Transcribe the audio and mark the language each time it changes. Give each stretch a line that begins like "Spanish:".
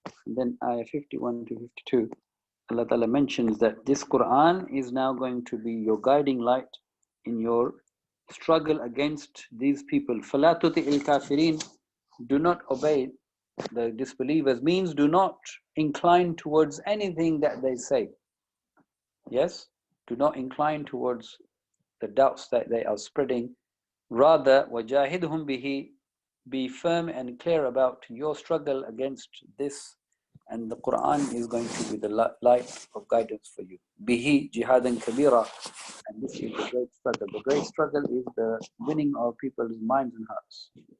English: And then ayah 51 to 52, Allah Ta'ala mentions that this Quran is now going to be your guiding light in your struggle against these people.
Arabic: فَلَا تُطِعِ الْكَافِرِينَ.
English: Do not obey the disbelievers, means do not incline towards anything that they say. Yes? Do not incline towards the doubts that they are spreading. Rather,
Arabic: وَجَاهِدْهُمْ بِهِ.
English: Be firm and clear about your struggle against this, and the Quran is going to be the light of guidance for you.
Arabic: Bihi jihadan kabira,
English: and this is the great struggle. The great struggle is the winning of people's minds and hearts.